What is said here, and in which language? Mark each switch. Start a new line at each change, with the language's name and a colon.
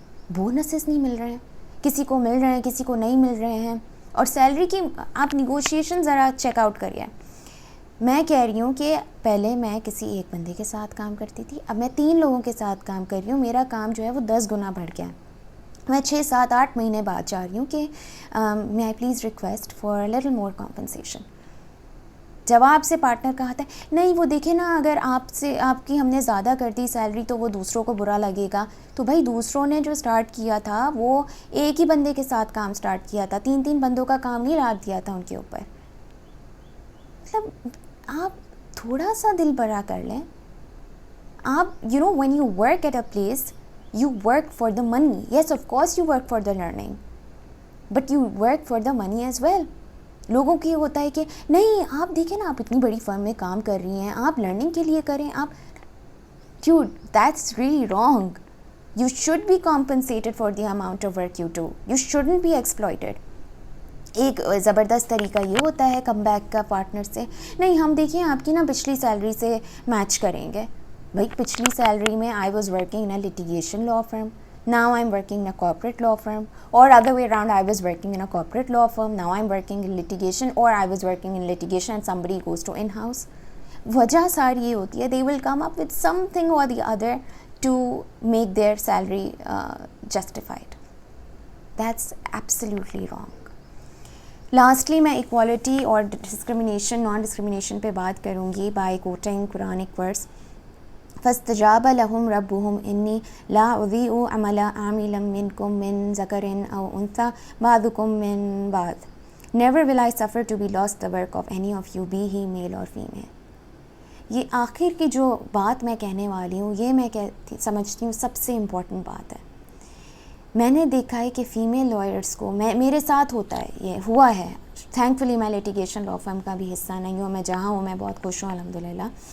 Urdu: Bonuses نہیں مل رہے ہیں، کسی کو مل رہے ہیں کسی کو نہیں مل رہے ہیں. اور سیلری کی آپ نیگوشیشن ذرا چیک آؤٹ کریے. میں کہہ رہی ہوں کہ پہلے میں کسی ایک بندے کے ساتھ کام کرتی تھی، اب میں 3 لوگوں کے ساتھ کام کر رہی ہوں. میرا کام جو ہے وہ 10 گنا بڑھ گیا. میں 6 7 8 مہینے بعد چاہ رہی ہوں کہ
English: may I please request for a little more compensation.
Urdu: جواب سے پارٹنر کہا تھا نہیں وہ دیکھیں نا اگر آپ کی ہم نے زیادہ کر دی سیلری تو وہ دوسروں کو برا لگے گا. تو بھائی دوسروں نے جو سٹارٹ کیا تھا وہ ایک ہی بندے کے ساتھ کام سٹارٹ کیا تھا، 3 بندوں کا کام نہیں لاد دیا تھا ان کے اوپر. مطلب آپ تھوڑا سا دل بڑا کر لیں.
English: آپ when you work at a place you work for the money. Yes, of course you work for the learning, but you work for the money as well.
Urdu: لوگوں کی ہوتا ہے کہ نہیں آپ دیکھیں نا آپ اتنی بڑی فرم میں کام کر رہی ہیں، آپ لرننگ کے لیے کریں.
English: آپ that's really wrong. You should be compensated for the amount of work you do. You shouldn't be exploited.
Urdu: ایک زبردست طریقہ یہ ہوتا ہے کم بیک کا پارٹنر سے، نہیں ہم دیکھیں آپ کی نا پچھلی سیلری سے میچ کریں گے. بھائی پچھلی سیلری میں
English: I was working in a litigation law firm, now I'm working in a corporate law firm, or other way around, I was working in a corporate law firm, now I'm working in litigation, or I was working in litigation and somebody goes to in-house.
Urdu: وجہ ساری یہ ہوتی ہے
English: they will come up with something or the other to make their salary justified. That's absolutely wrong.
Urdu: Lastly میں equality اور discrimination naan discrimination پہ بات کروں گی بائی کوٹنگ قرآنک ورس.
Arabic: فاستجاب لهم ربهم إني لا أضيع عمل عامل منكم من ذكر أو أنثى بعضكم من بعض.
English: Never will I suffer to be lost the work of any of you, be he male or female.
Urdu: یہ آخر کی جو بات میں کہنے والی ہوں یہ میں سمجھتی ہوں سب سے امپورٹنٹ بات ہے. میں نے دیکھا ہے کہ فیمیل لائرس کو میرے ساتھ ہوتا ہے، یہ ہوا ہے. تھینکفلی میں لیٹیگیشن لا فرم کا بھی حصہ نہیں ہوں، میں جہاں ہوں میں بہت خوش ہوں الحمدللہ.